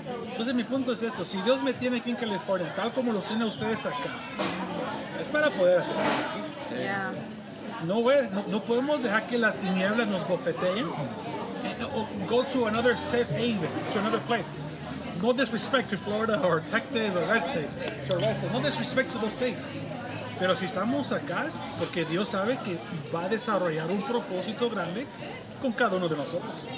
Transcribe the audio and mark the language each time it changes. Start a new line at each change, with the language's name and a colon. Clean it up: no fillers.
Spanish: Entonces mi punto es esto, si Dios me tiene aquí en California, tal como los tiene a ustedes acá, es para poder hacerlo aquí.
English: Yeah.
Spanish: No podemos dejar que las tinieblas nos bofeteen.
English: Or go to another safe haven, to another place. No disrespect to Florida or Texas or red states. No disrespect to those states.
Spanish: Pero si estamos acá es porque Dios sabe que va a desarrollar un propósito grande con cada uno de nosotros.